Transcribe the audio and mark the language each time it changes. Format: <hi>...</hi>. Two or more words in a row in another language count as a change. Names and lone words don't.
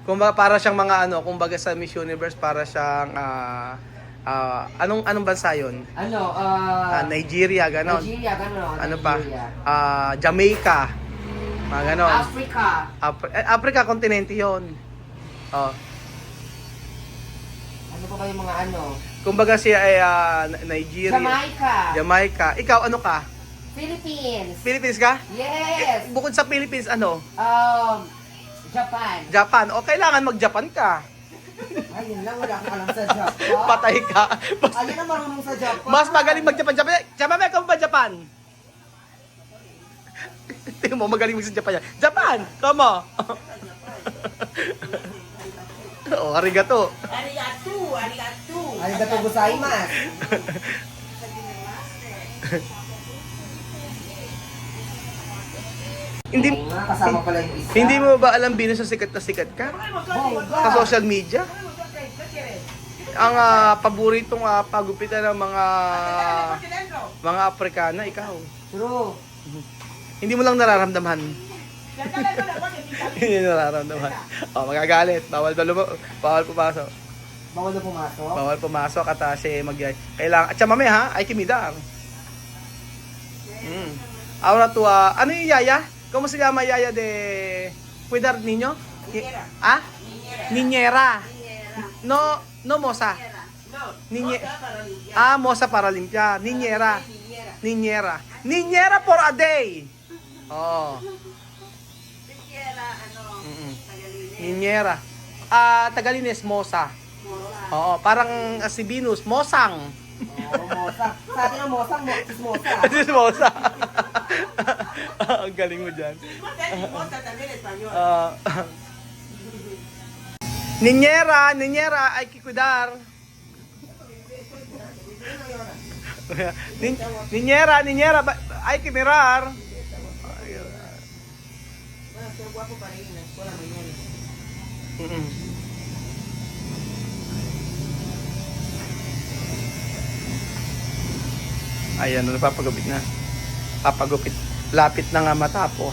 <tl>Kumbaga para siyang mga ano, kumbaga sa Miss Universe para siyang anong bansa 'yon? Ano, Nigeria, ganon. Nigeria, gano'n. Ano pa? Nigeria. Jamaica. Mga ganon. Africa. Africa kontinente 'yon. Oh. Ano pa ba yung mga ano? Kumbaga siya ay Nigeria. Jamaica. Jamaica. Ikaw ano ka? Philippines. Philippines ka? Yes. Bukod sa Philippines ano? Japan. Japan. O kailangan mag-Japan ka. Ay, yun lang. Wala akong alam sa Japan. Patay ka. Ayun ang marunong sa Japan. Mas magaling mag-Japan. Japan, ikaw ba Japan? Tingnan mo, magaling mo sa Japan yan.</tl> <en>Japan! Come on!</en> <tl>Oh, arigato. Arigato. Arigato.</tl> <ja>Arigato gozaimasu.</ja> <tl>Hindi Kasama pala yung isa. hindi mo ba alam Venus na sikat ka? Sa social media? Ang paboritong pagupitan ng mga Afrikana, ikaw. True. Hindi mo lang nararamdaman. Hindi nararamdaman. Oh, magagalit. Bawal pumasok. Bawal na pumasok. Bawal pumasok at kasi kailangan. At siya mamaya ha, ay kimidang.</tl> <es>Ahora tu,</es> <tl>ano yung yaya?</tl> <es>¿Cómo se llama yaya de cuidar niño? Niñera. Ah? Niñera. No, no moza. Moza para limpiar. Niñera. Niñera. Niñera</es> <en>for a day.</en> <tl>Oh. Niñera. Tagalines, moza. Oo, parang si Venus, mosang. Mosa. Sa atin ang mosang, mosa.</tl> <en>This is moza.</en> <tl>Ang galing mo dyan.</tl> <es>Niñera, hay que cuidar. Niñera, hay que mirar.</es> <tl>Ayan, napapagupit na. Papagupit. Lapit na nga matapos.</tl>